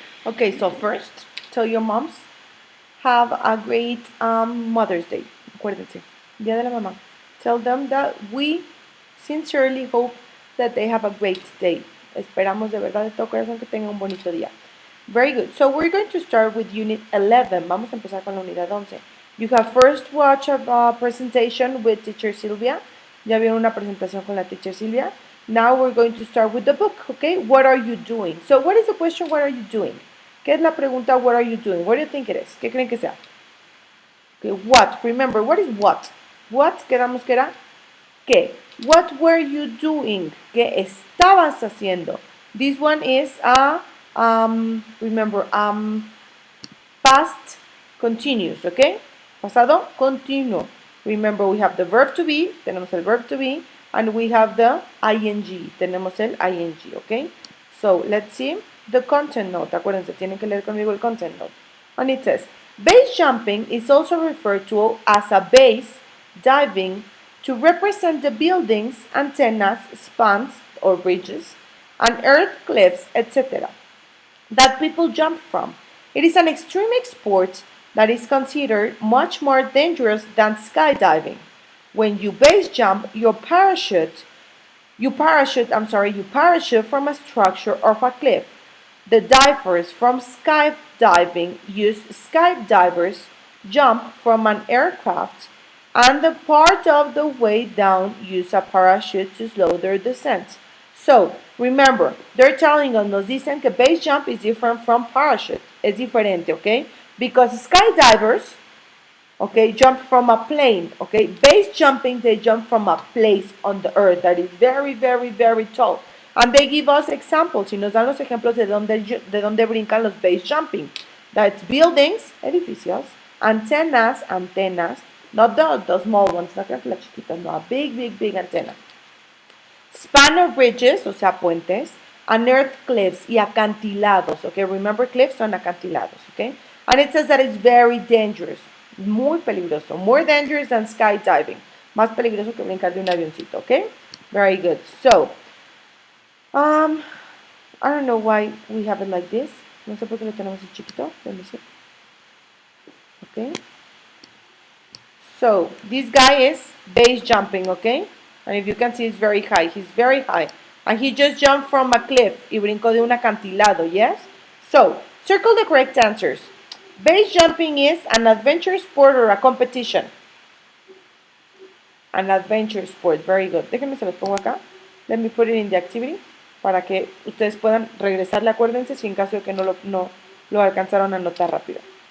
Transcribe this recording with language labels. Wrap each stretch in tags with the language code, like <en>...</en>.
<en>Okay, so first, tell your moms have a great Mother's Day.</en> <es>Acuérdense, Día de la Mamá.</es> <en>Tell them that we sincerely hope that they have a great day.</en> <es>Esperamos de verdad de todo corazón que tengan un bonito día.</es> <en>Very good. So we're going to start with Unit 11.</en> <es>Vamos a empezar con la unidad 11.</es> <en>You have first watched a presentation with Teacher Silvia.</en> <es>Ya vieron una presentación con la Teacher Silvia.</es> <en>Now we're going to start with the book, okay? What are you doing? So what is the question, what are you doing?</en> <es>¿Qué es la pregunta,</es> <en>what are you doing? What do you think it is?</en> <es>¿Qué creen que sea?</es> <en>Okay, what? Remember, what is what?</en> <es>What, quedamos que era ¿qué?</es> <en>What were you doing?</en> <es>¿Qué estabas haciendo?</es> <en>This one is a, remember, past continuous, okay?</en> <es>Pasado continuo.</es> <en>Remember, we have the verb to be, tenemos el verb to be, and we have the ing,</en> <es>tenemos el ing,</es> <en>okay? So, let's see the content note.</en> <es>Acuérdense, tienen que leer conmigo el content note.</es> <en>And it says, base jumping is also referred to as a base diving to represent the buildings, antennas, spans or bridges, and earth cliffs, etc. that people jump from. It is an extreme sport that is considered much more dangerous than skydiving. When you base jump, you parachute from a structure or a cliff. The divers from skydiving use skydivers jump from an aircraft and the part of the way down use a parachute to slow their descent. So, remember, they're telling us,</en> <es>nos dicen que</es> <en>base jump is different from parachute.</en> <es>Es diferente,</es> <en>okay? Because skydivers, okay, jump from a plane, okay? Base jumping, they jump from a place on the earth that is very, very, very tall. And they give us examples,</en> <es>y nos dan los ejemplos de donde brincan los</es> <en>base jumping. That's buildings,</en> <es>edificios, antenas,</es> <en>not the small ones, not</en> <es>las chiquitas,</es> <en>no, a big, big, big antenna. Spanner bridges,</en> <es>o sea, puentes,</es> <en>and earth cliffs</en> <es>y acantilados,</es> <en>okay? Remember, cliffs</en> <es>son acantilados,</es> <en>okay? And it says that it's very dangerous,</en> <es>muy peligroso,</es> <en>more dangerous than skydiving,</en> <es>más peligroso que brincar de un avioncito,</es> <en>okay? Very good. So, I don't know why we have it like this.</en> <es>No sé por qué lo tenemos en chiquito.</es> <en>Let me see. Okay. So, this guy is base jumping, okay? And if you can see, it's very high. He's very high. And he just jumped from a cliff.</en> <es>Y brincó de un acantilado,</es> <en>yes? So, circle the correct answers. Base jumping is an adventure sport or a competition. An adventure sport. Very good.</en> <es>Déjenme se los pongo acá.</es> <en>Let me put it in the activity</en> <es>para que ustedes puedan regresarle. Acuérdense si en caso de que no lo alcanzaron a notar rápido.</es>